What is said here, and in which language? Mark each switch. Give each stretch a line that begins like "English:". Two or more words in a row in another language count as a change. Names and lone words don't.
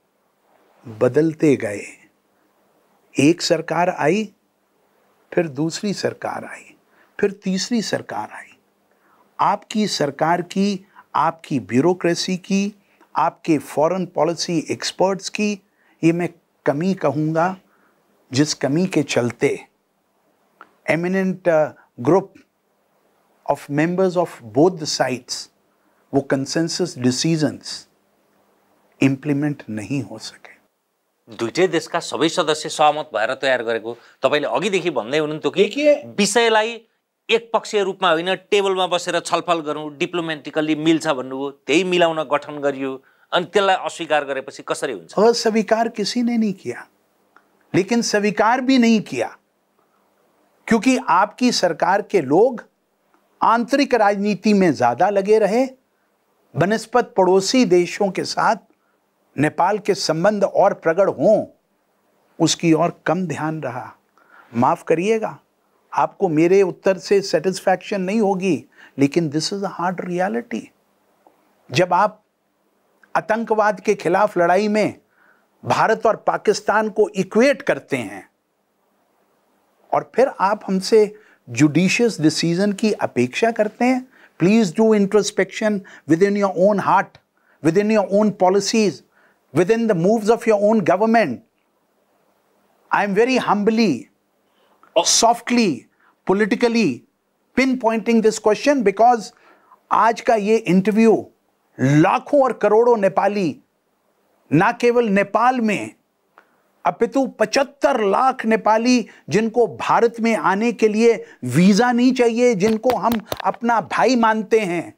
Hindi: बदलते गए, एक सरकार आई, फिर दूसरी सरकार आई, फिर तीसरी सरकार आई, आपकी सरकार की, आपकी ब्यूरोक्रेसी की, आपके
English: foreign policy experts
Hindi: की, ये मैं कमी कहूँगा, जिस कमी के चलते
English: eminent group of members of both the sides वो consensus decisions implement
Hindi: नहीं हो सके।
Nepali: दुईटै देशका सबै सदस्य सहमत भएर तयार गरेको, तपाईले अघिदेखि भन्दै हुनुहुन्थ्यो कि विषयलाई एकपक्षीय रूपमा होइन, टेबलमा बसेर छलफल गरौँ, डिप्लोमेटिकली मिल्छ भन्नुभयो, त्यही मिलाउन गठन गरियो, अनि त्यसलाई अस्वीकार गरेपछि कसरी हुन्छ?
Hindi: अस्वीकार किसी ने नहीं किया, लेकिन स्वीकार भी नहीं किया, क्योंकि आपकी सरकार के लोग आंतरिक राजनीति में ज्यादा लगे रहे, बनस्पत पड़ोसी देशों के साथ नेपाल के संबंध और प्रगाढ़ हों, उसकी ओर कम ध्यान रहा। माफ करिएगा, आपको मेरे उत्तर से सेटिस्फैक्शन नहीं होगी, लेकिन
English: this is a hard reality.
Hindi: जब आप आतंकवाद के खिलाफ लड़ाई में भारत और पाकिस्तान को इक्वेट करते हैं और फिर आप हमसे
English: judicious decision
Hindi: की अपेक्षा करते हैं,
English: please do introspection with in your own heart, with in your own policies, within the moves of your own government. I am very humbly, softly, politically pinpointing this question because
Hindi: आज का ये इंटरव्यू लाखों और करोड़ों नेपाली, ना केवल नेपाल में अपितु 75 लाख नेपाली जिनको भारत में आने के लिए वीजा नहीं चाहिए, जिनको हम अपना भाई मानते हैं।